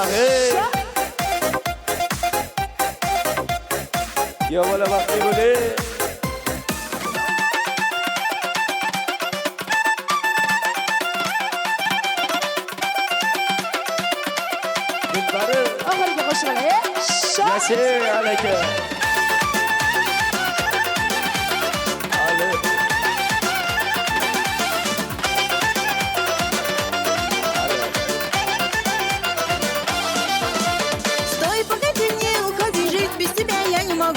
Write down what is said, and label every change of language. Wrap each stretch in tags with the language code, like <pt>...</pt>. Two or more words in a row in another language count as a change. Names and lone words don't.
<uz>Ahey. Yo bola baxtli bo'ling. Dilbari. Oxirgi qo'shiqlar. Yaşa alaka. Ale.</uz> <ru>Стой, погоди, не уходи, жить без тебя я не могу.</ru>